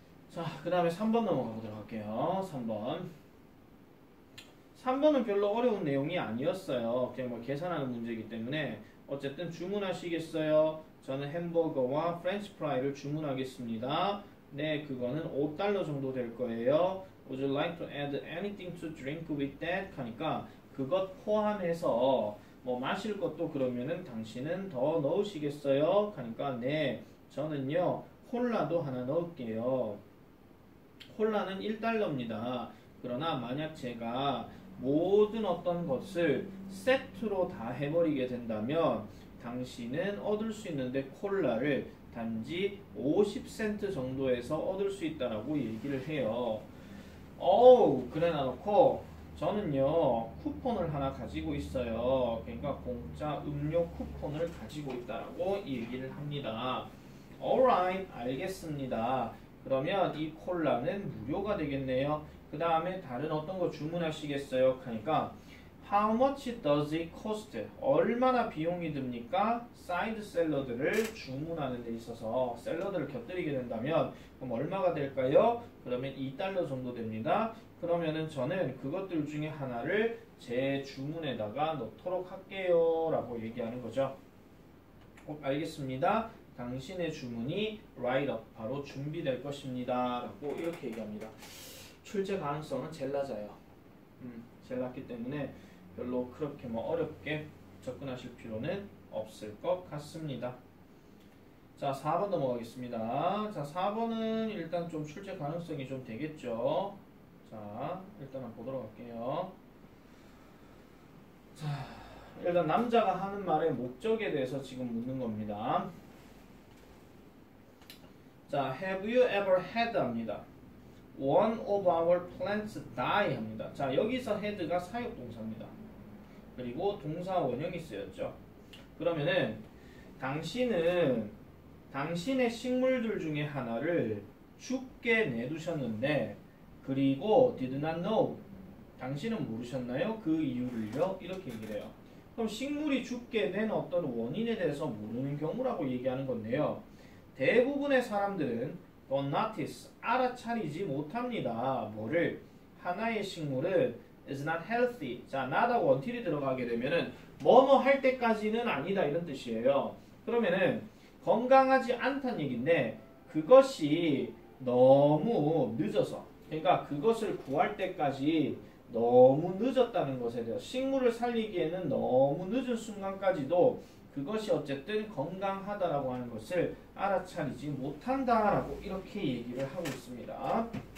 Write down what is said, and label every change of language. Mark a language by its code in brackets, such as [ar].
[ko] 자, 그 다음에 3번 넘어가 보도록 할게요. 3번은 별로 어려운 내용이 아니었어요. 그냥 뭐 계산하는 문제이기 때문에 어쨌든 주문하시겠어요? 저는 햄버거와 프렌치 프라이를 주문하겠습니다. 네, 그거는 $5 정도 될 거예요. [en] Would you like to add anything to drink with that? [ko] 하니까 그것 포함해서 뭐 마실 것도 그러면은 당신은 더 넣으시겠어요? 하니까 네, 저는요 콜라도 하나 넣을게요. 콜라는 $1입니다. 그러나 만약 제가 모든 어떤 것을 세트로 다 해버리게 된다면 당신은 얻을 수 있는데 콜라를 단지 50센트 정도에서 얻을 수 있다라고 얘기를 해요. 그래 놔놓고 저는요 쿠폰을 하나 가지고 있어요. 그러니까 공짜 음료 쿠폰을 가지고 있다라고 얘기를 합니다. Alright, 알겠습니다. 그러면 이 콜라는 무료가 되겠네요. 그 다음에 다른 어떤 거 주문하시겠어요? 하니까 [en] How much does it cost? [ko] 얼마나 비용이 듭니까? 사이드 샐러드를 주문하는 데 있어서 샐러드를 곁들이게 된다면 그럼 얼마가 될까요? 그러면 $2 정도 됩니다. 그러면은 저는 그것들 중에 하나를 제 주문에다가 넣도록 할게요 라고 얘기하는 거죠. 꼭 알겠습니다. 당신의 주문이 [en] right up, [ko] 바로 준비될 것입니다 라고 이렇게 얘기합니다. 출제 가능성은 제일 낮아요. 제일 낮기 때문에 별로 그렇게 뭐 어렵게 접근하실 필요는 없을 것 같습니다. 자, 4번 넘어가겠습니다. 자, 4번은 일단 좀 출제 가능성이 좀 되겠죠. 자, 일단 한번 보도록 할게요. 자, 일단 남자가 하는 말의 목적에 대해서 지금 묻는 겁니다. [en] 자, have you ever had [ko] 합니다. [en] One of our plants die 합니다. [ko] 자, 여기서 had가 사역동사입니다. 그리고 동사 원형이 쓰였죠. 그러면은 당신은 당신의 식물들 중에 하나를 죽게 내두셨는데 그리고 [en] did not know, [ko] 당신은 모르셨나요? 그 이유를요? 이렇게 얘기를 해요. 그럼 식물이 죽게 된 어떤 원인에 대해서 모르는 경우라고 얘기하는 건데요. 대부분의 사람들은 [en] don't notice, [ko] 알아차리지 못합니다. 뭐를? 하나의 식물은 [en] is not healthy. [ko] 자, not하고 until이 들어가게 되면은 뭐뭐 할 때까지는 아니다 이런 뜻이에요. 그러면은 건강하지 않다는 얘기인데 그것이 너무 늦어서, 그러니까 그것을 구할 때까지 너무 늦었다는 것에 대해서 식물을 살리기에는 너무 늦은 순간까지도 그것이 어쨌든 건강하다라고 하는 것을 알아차리지 못한다라고 이렇게 얘기를 하고 있습니다.